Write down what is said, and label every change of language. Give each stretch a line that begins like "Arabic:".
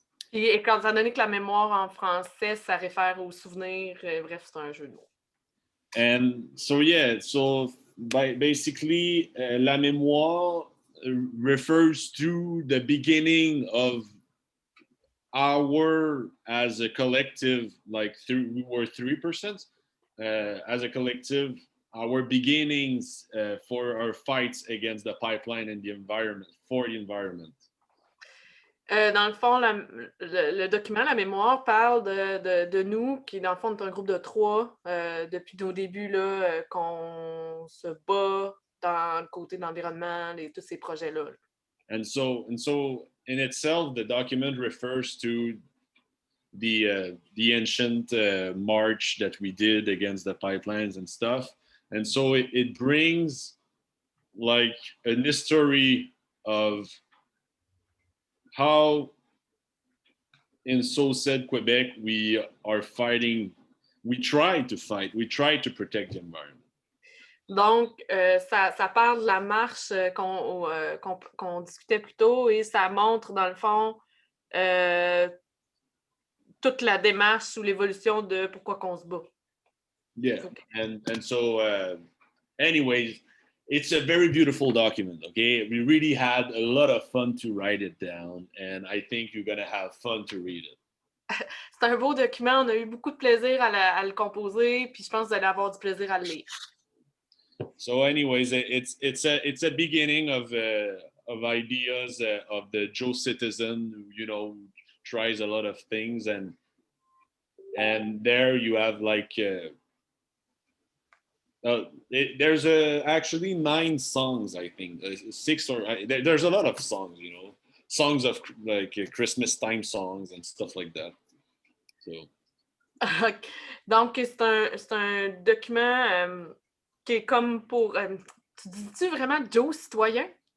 French: Et quand étant donné que la mémoire en français, ça réfère aux souvenirs, bref, c'est un jeu de mots.
English: And so yeah, so basically, La Mémoire refers to the beginning of our as a collective, like we were 3%. As a collective, our beginnings for our fights against the pipeline and the environment, for the environment.
French: Dans le fond, le document, la mémoire, parle de nous, qui dans le fond est un groupe de 3 depuis nos débuts, là, qu'on se bat dans le côté de l'environnement, tous ces projets-là.
English: And so in itself, the document refers to the ancient march that we did against the pipelines and stuff. And so it brings like an history of how in So Said Quebec we are fighting, we try to fight, we try to protect the environment.
French: Donc, ça parle de la marche qu'on discutait plus tôt et ça montre, dans le fond, toute la démarche ou l'évolution de pourquoi qu'on se bat.
English: Yeah, and so anyways, it's a very beautiful document, okay? We really had a lot of fun to write it down, and I think you're gonna have fun to read it.
French: C'est un beau document, on a eu beaucoup de plaisir à le composer, puis je pense que vous allez avoir du plaisir à le lire.
English: So anyways, it's a beginning of ideas of the Joe citizen who, you know, tries a lot of things, and there you have like there's actually 9 songs, I think, 6 or there's a lot of songs, you know, songs of like Christmas time songs and stuff like that. So.
French: Donc c'est un document qui est comme pour. Tu dis-tu vraiment Joe citoyen?